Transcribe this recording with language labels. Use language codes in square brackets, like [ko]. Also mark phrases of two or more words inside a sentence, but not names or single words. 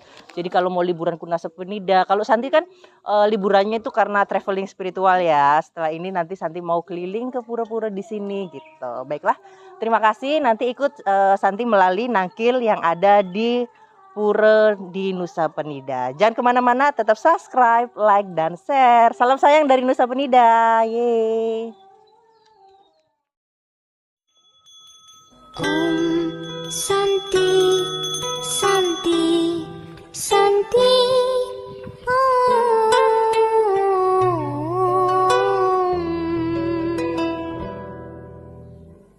[id] Jadi kalau mau liburan ke Nusa Penida, kalau Santi kan liburannya itu karena traveling spiritual ya. Setelah ini nanti Santi mau keliling ke pura-pura di sini gitu. Baiklah. Terima kasih, nanti ikut Santi melalui nangkil yang ada di Pura di Nusa Penida. Jangan kemana-mana, tetap subscribe, like, dan share. Salam sayang dari Nusa Penida. Yeay. [sa] Om Santi, Santi, Santi. Om.